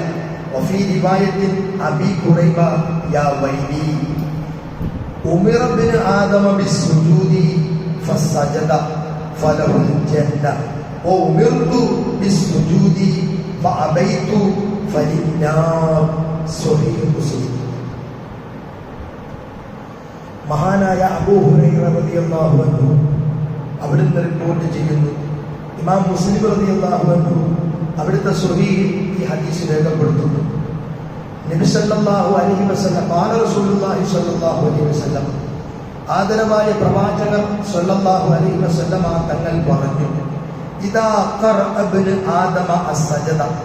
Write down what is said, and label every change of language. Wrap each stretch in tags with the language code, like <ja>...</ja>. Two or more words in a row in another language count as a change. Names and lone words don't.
<ar>وفي رواية أبي كريبة يا ويلي. أمر ابن آدم بالسجود فسجد فله الجنة وأمرت بالسجود فأبيت فللنار.</ar> <ml>സ്വഹീഹ് മുസ്ലിം. മഹാനായ അബൂ ഹുറൈറ</ml> <ar>رضي الله عنه</ar> <ml>അവിടുന്ന് റിപ്പോർട്ട് ചെയ്യുന്നു. ഇമാം മുസ്ലിം</ml> <ar>رضي الله عنه</ar> <ml>അവിടുത്തെ സ്വഹീഹിൽ ഈ ഹദീസ് രേഖപ്പെടുത്തുന്നു.</ml> <ar>نبي صلى الله عليه وسلم قال رسول الله صلى الله عليه وسلم</ar> <ml>ആദരവായ പ്രവാചകർ</ml> <ar>صلى الله عليه وسلم</ar> <ml>തങ്ങൾ പറഞ്ഞു,</ml> <ar>إذا قرأ ابن آدم السجدة,</ar>